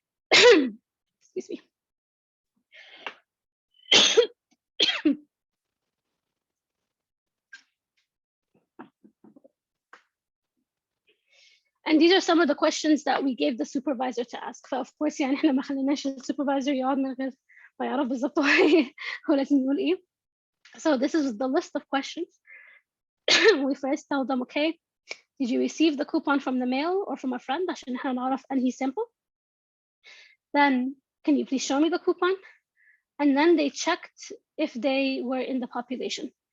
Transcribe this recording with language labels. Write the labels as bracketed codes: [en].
[en] Excuse me. And these are some of the questions that we gave the supervisor to ask. Of course [ar] يعني احنا ما خليناش السوبرفايزر يقعد من غير ما يعرف بالظبط هو لازم يقول ايه. [en] So this is the list of questions. We first tell them, okay, did you receive the coupon from the mail or from a friend [ar] عشان احنا نعرف أنهي [en] sample? Then can you please show me the coupon? And then they checked if they were in the population.